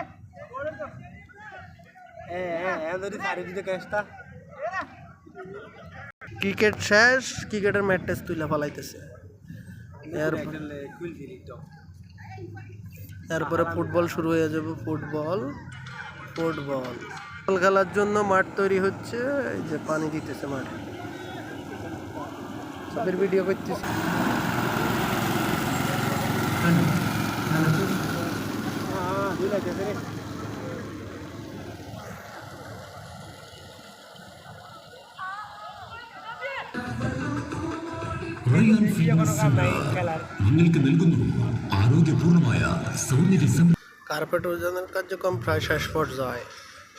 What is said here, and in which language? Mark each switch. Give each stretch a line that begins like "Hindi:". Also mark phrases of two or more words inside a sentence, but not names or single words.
Bangla: ক্রিকেট শেষ, ক্রিকেটের ম্যাচ টেস্ট তুলে পালাইতেছে। এরপরে ফুটবল শুরু হয়ে যাবে। ফুটবল খেলার জন্য মাঠ তৈরি হচ্ছে। এই যে পানি দিতেছে মাঠে, সবের ভিডিও করতেছে।
Malayalam: റയാൻ ഫിറ്റ്നസ് സെന്റർ നിങ്ങൾക്ക് നൽകുന്നു ആരോഗ്യപൂർണമായ സൗന്ദര്യ
Bangla: কার্পেট ওজনের কার্যক্রম প্রায় শেষ পর্যায়ে।